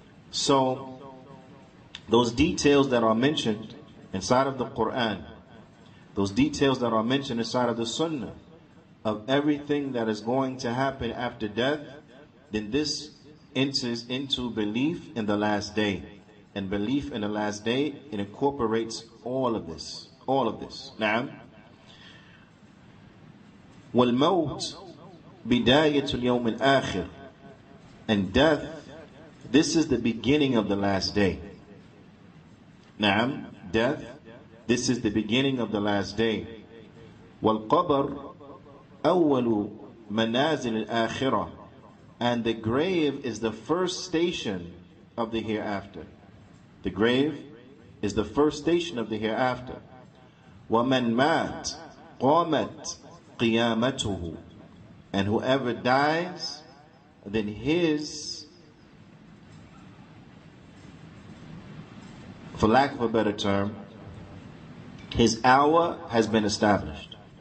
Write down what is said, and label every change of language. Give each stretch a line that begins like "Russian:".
English: So those details that are mentioned inside of the Qur'an, those details that are mentioned inside of the Sunnah, of everything that is going to happen after death, then this enters into belief in the last day. And belief in the last day, it incorporates all of this.
Arabic: نعم. والموت بداية اليوم الآخر.
English: And death, this is the beginning of the last day.
Arabic: نعم.
English: Death, this is the beginning of the last day.
Arabic: والقبر أول منازل الآخرة.
English: And the grave is the first station of the hereafter. The grave is the first station of the hereafter.
Arabic: وَمَنْ مَاتْ قَامَتْ قِيَامَتُهُ.
English: And whoever dies, then his, for lack of a better term, his hour has been established.